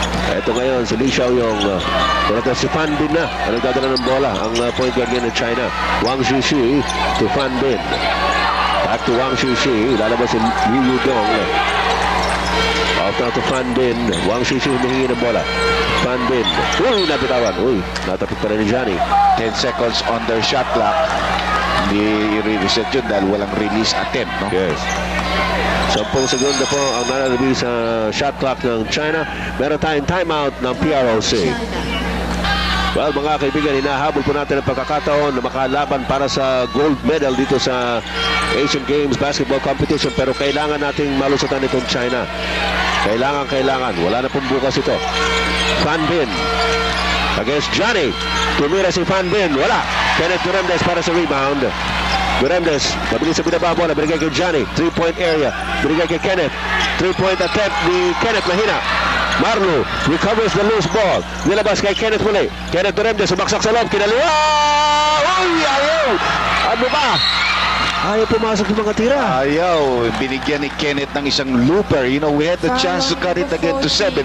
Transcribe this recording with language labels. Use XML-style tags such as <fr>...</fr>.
<tl>Ito ngayon, si Li Xiaoyong. Ito si Fan Bin na. Ang nagdadala ng bola. Ang point guard ng China. Wang Shishi to Fan Bin.</tl> <en>Back to Wang Shishi. Lalabas si Liu Yudong. Off na to Fan Bin.</en> <tl>Wang Shishi humihingi ng bola. Fan Bin. Napitawan. Natapit pa rin ni Johnny.</tl> <en>10 seconds on their shot clock.</en> <tl>Hindi i-reset yun dahil walang release attempt, no?</tl> <en>Yes.</en> <tl>10 segundo po ang nalalabi sa shot clock ng China. Meron tayong timeout ng PROC. Well, mga kaibigan, hinahabol po natin ang pagkakataon na makalaban para sa gold medal dito sa Asian Games Basketball Competition, pero kailangan nating malusutan itong China. Kailangan. Wala na pong bukas ito. Fan Bin against Johnny. Tumira si Fan Bin. Wala. Kenneth Duremdes para sa rebound. Duremdes, mabilis sa binaba bola. Binigay kay Johnny. 3-point area. Binigay kay Kenneth. 3-point attempt ni Kenneth. Mahina.</tl> <en>Marlo recovers the loose ball.</en> <tl>Nilabas kay Kenneth muli. Kenneth Duremdes, sumaksak sa loob. Kinaliwa! Ayaw! Ano ba? Ayaw pumasok yung mga tira. Ayaw, binigyan ni Kenneth ng isang looper.</tl> <en>You know, we had the chance to cut it again to 7.</en>